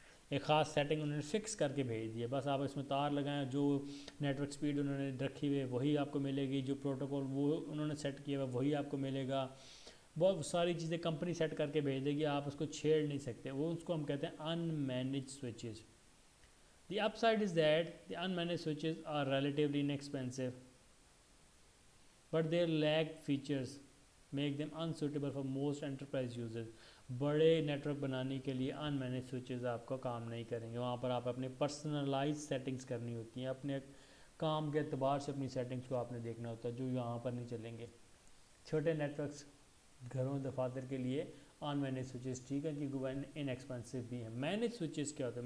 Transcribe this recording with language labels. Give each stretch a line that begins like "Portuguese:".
Hindi: एक ख़ास सेटिंग उन्होंने फ़िक्स करके भेज दी है, बस आप इसमें तार लगाएं, जो नेटवर्क स्पीड उन्होंने रखी हुई है वही आपको मिलेगी, जो प्रोटोकॉल वो उन्होंने सेट किया हुआ वही आपको मिलेगा। बहुत सारी चीज़ें कंपनी सेट करके भेज देगी, आप उसको छेड़ नहीं सकते, वो उसको हम कहते हैं अनमैनेज्ड switches.
English: The upside is that the unmanaged switches are relatively inexpensive, but their lack features make them unsuitable for most enterprise users.
Hindi: बड़े नेटवर्क बनाने के लिए अनमैनेज स्विचेस आपका काम नहीं करेंगे, वहाँ पर आप अपने पर्सनलाइज सेटिंग्स करनी होती हैं, अपने काम के एतबार से अपनी सेटिंग्स को आपने देखना होता है, जो यहाँ पर नहीं चलेंगे। छोटे नेटवर्क्स घरों दफातर के लिए अनमैनेज स्विचेस ठीक है, क्योंकि वो इनएक्सपेंसिव भी है। मैनेज स्विचेस क्या होता है?